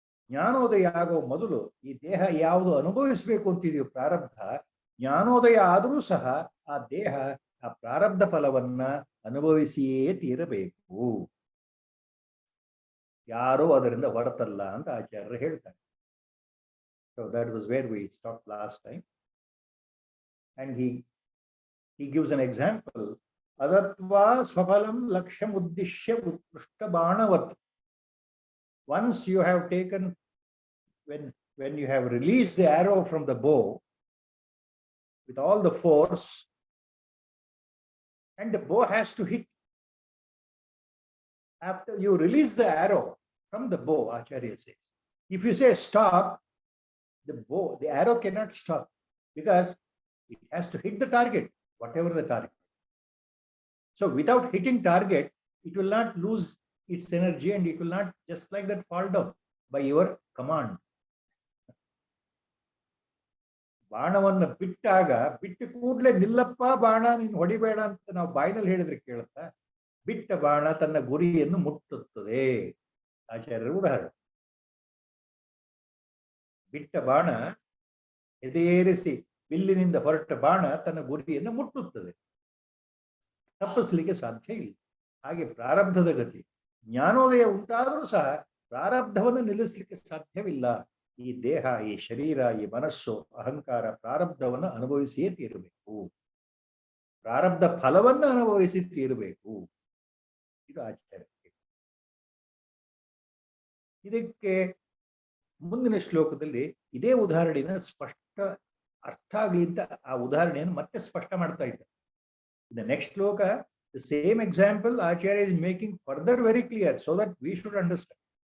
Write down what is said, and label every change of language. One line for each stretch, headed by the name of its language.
Kannada: ಜ್ಞಾನೋದಯ ಆಗೋ ಮೊದಲು ಈ ದೇಹ ಯಾವುದು ಅನುಭವಿಸಬೇಕು ಅಂತಿದೆಯೋ ಪ್ರಾರಬ್ಧ, ಜ್ಞಾನೋದಯ ಆದರೂ ಸಹ ಆ ದೇಹ ಆ ಪ್ರಾರಬ್ಧ ಫಲವನ್ನ ಅನುಭವಿಸಿಯೇ ತೀರಬೇಕು. ಯಾರೋ ಅದರಿಂದ ಹೊರತಲ್ಲ ಅಂತ ಆಚಾರ್ಯರು ಹೇಳ್ತಾರೆ.
English: So that was where we stopped last time. And he gives an example.
Sanskrit: Adatva swapalam laksham uddishya utrushta bhanavat.
English: Once you have taken, when you have released the arrow from the bow with all the force, and the bow has to hit. After you release the arrow from the bow, Acharya says, if you say stop, the arrow cannot stop because it has to hit the target, whatever the target. So without hitting target, it will not lose its energy and it will not just like that fall down by your command.
Kannada: ಬಾಣವನ್ನು ಬಿಟ್ಟಾಗ ಬಿಟ್ಟು ಕೂಡಲೇ ನಿಲ್ಲಪ್ಪ ಬಾಣ ನೀನು ಹೊಡಿಬೇಡ ಅಂತ ನಾವು ಬಾಯಿನಲ್ಲಿ ಹೇಳಿದ್ರೆ ಕೇಳುತ್ತಾ? ಬಿಟ್ಟ ಬಾಣ ತನ್ನ ಗುರಿಯನ್ನು ಮುಟ್ಟುತ್ತದೆ. ಆಚಾರ್ಯರ ಉದಾಹರಣೆ. ಬಿಟ್ಟ ಬಾಣ ಎದೆಯೇರಿಸಿ ಬಿಲ್ಲಿನಿಂದ ಹೊರಟ ಬಾಣ ತನ್ನ ಗುರಿಯನ್ನು ಮುಟ್ಟುತ್ತದೆ, ತಪ್ಪಿಸಲಿಕ್ಕೆ ಸಾಧ್ಯ ಇಲ್ಲ. ಹಾಗೆ ಪ್ರಾರಬ್ಧದ ಗತಿ. ಜ್ಞಾನೋದಯ ಉಂಟಾದರೂ ಸಹ ಪ್ರಾರಬ್ಧವನ್ನು ನಿಲ್ಲಿಸಲಿಕ್ಕೆ ಸಾಧ್ಯವಿಲ್ಲ. ಈ ದೇಹ, ಈ ಶರೀರ, ಈ ಮನಸ್ಸು, ಅಹಂಕಾರ ಪ್ರಾರಬ್ಧವನ್ನು ಅನುಭವಿಸಿಯೇ ತೀರಬೇಕು. ಪ್ರಾರಬ್ಧ ಫಲವನ್ನು ಅನುಭವಿಸಿ ತೀರಬೇಕು. ಇದು ಆಚಾರ್ಯ. ಇದಕ್ಕೆ ಮುಂದಿನ ಶ್ಲೋಕದಲ್ಲಿ ಇದೇ ಉದಾಹರಣೆಯನ್ನು ಸ್ಪಷ್ಟ ಅರ್ಥ ಆಗಲಿ ಅಂತ ಆ ಉದಾಹರಣೆಯನ್ನು ಮತ್ತೆ ಸ್ಪಷ್ಟ ಮಾಡ್ತಾ ಇದ್ದಾರೆ.
English: In the next shloka, the same example Acharya is making further very clear so that we should understand.